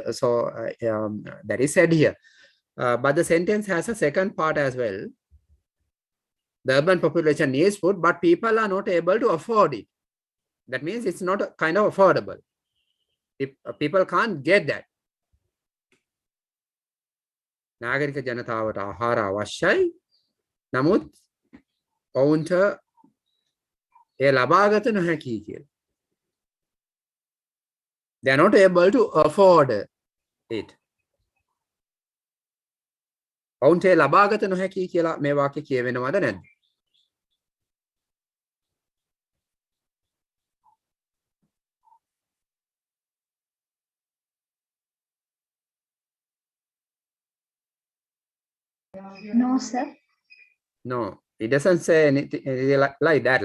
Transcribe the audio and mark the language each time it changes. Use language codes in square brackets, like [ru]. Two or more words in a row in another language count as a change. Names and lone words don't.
[en] So that is said here. But the sentence has a second part as well. The urban population needs food, but people are not able to afford it. That means it's not kind of affordable. If people can't get that. [si] නාගරික ජනතාවට ආහාර අවශ්‍යයි. නමුත් ඔවුන්ට එය ලබාගත නොහැකි කියලා. [en] They are not able to afford it. [si] ඔවුන්ට එය ලබාගත නොහැකි කියලා මේ වාක්‍ය කියවෙනවද නැද්ද? [en] No, sir. No, it doesn't say anything like that.